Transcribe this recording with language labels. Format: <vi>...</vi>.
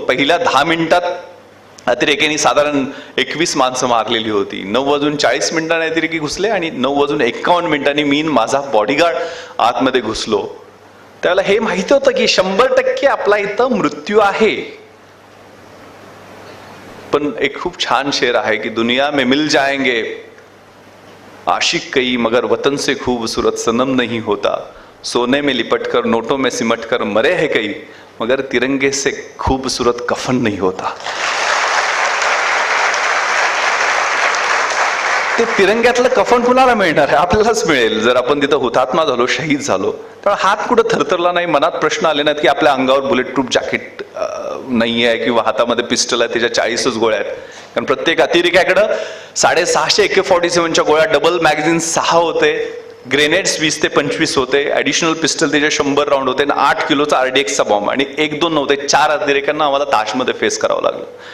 <mr>पहिल्या 10 मिनिटात अतिरेक्यांनी साधारण 21 माणसं मारलेली होती. 9:40 अतिरेकी घुसले आणि 9:51 मी माझा बॉडीगार्ड आतमध्ये घुसलो. त्यावेळेला हे माहिती होतं की 100% आपला इथं मृत्यू आहे. पण एक खूप छान शेर आहे की</mr> <hi>दुनिया में मिल जाएंगे आशिक कई मगर वतन से खूबसूरत सनम नहीं होता, सोने में लिपट कर नोटों में सिमट कर मरे है कई मगर तिरंगे से खूबसूरत कफन नहीं होता.</hi> <mr>ते तिरंग्यातलं कफन कुणाला मिळणार आहे? आपल्यालाच मिळेल जर आपण तिथं हुतात्मा झालो, शहीद झालो. त्यामुळे हात कुठं थरथरला नाही, मनात प्रश्न आले नाहीत की आपल्या अंगावर बुलेट प्रूफ जॅकेट नाही आहे किंवा हातामध्ये पिस्टल आहे, त्याच्या 40च गोळ्या आहेत. कारण प्रत्येक अतिरेक्याकडं 650 AK-47च्या गोळ्या, डबल मॅगझिन 6 होते, ग्रेनेड्स 20 ते 25 होते, ऍडिशनल पिस्टल त्याचे 100 राऊंड होते, 8 किलोचा RDXचा बॉम्ब आणि 1-2 नव्हते, 4 अतिरेक्यांना आम्हाला ताशमध्ये फेस करावं लागलं.</mr>